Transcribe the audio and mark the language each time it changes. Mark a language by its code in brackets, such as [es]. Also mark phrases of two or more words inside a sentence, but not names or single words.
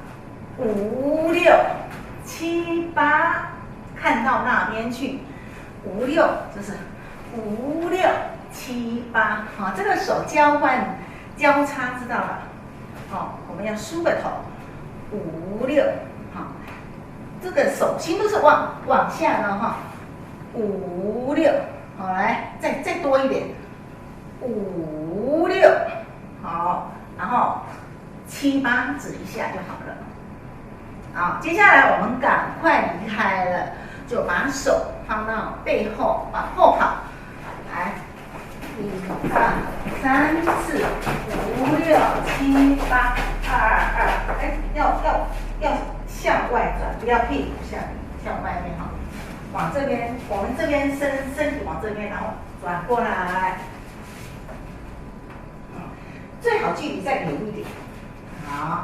[zh] 5、6、7、8，看到那邊去，5、6就是5、6、7、8，這個手交換交叉，知道了我們要梳個頭，5、6，這個手心都是往下的5、6，來再多一點。 5、6，好，然后7、8指一下就好了。好，接下来我们赶快离开了，就把手放到背后，往后跑，来，1、2、3、4、5、6、7、8，2、2，哎，要向外转，不要屁股向外面哈，往这边，我们这边身体往这边，然后转过来，最好距离再远一点，好。